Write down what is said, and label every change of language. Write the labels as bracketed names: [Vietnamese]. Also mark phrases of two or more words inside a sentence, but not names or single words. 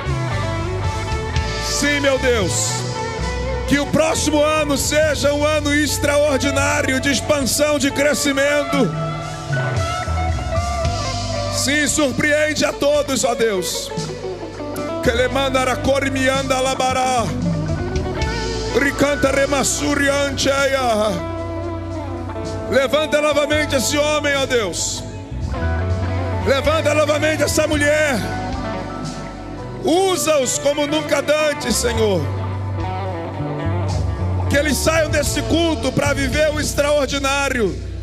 [Portuguese] Sim, meu Deus, que o próximo ano seja um ano extraordinário de expansão, de crescimento. Sim, surpreende a todos, ó Deus. Que ele mandara corimianda labará. Ricanta remassurianteia. Levanta novamente esse homem, ó Deus. Levanta novamente essa mulher. Usa-os como nunca antes, Senhor. Que eles saiam desse culto para viver o extraordinário.